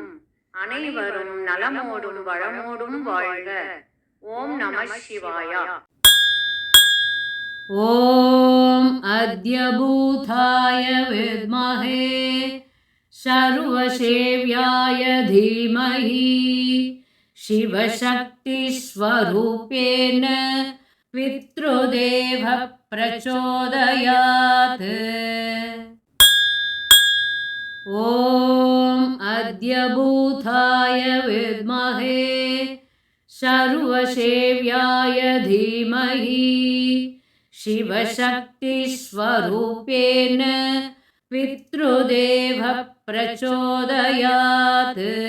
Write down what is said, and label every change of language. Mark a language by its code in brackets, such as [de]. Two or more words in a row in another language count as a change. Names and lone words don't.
[ta] அனைவரும் நலமோடும் வளமோடும் வாழ்க. [sa] ॐ नमः शिवाय. ॐ अद्यभूताय विद्महे सर्वसेव्याय धीमहि शिवशक्तिस्वरूपेण पितृदेव प्रचोदयात्। ॐ अद्यभूताय विद्महे सर्वसेव्याय धीमहि शिवशक्तिस्वरूपेण पितृदेव प्रचोदयात्।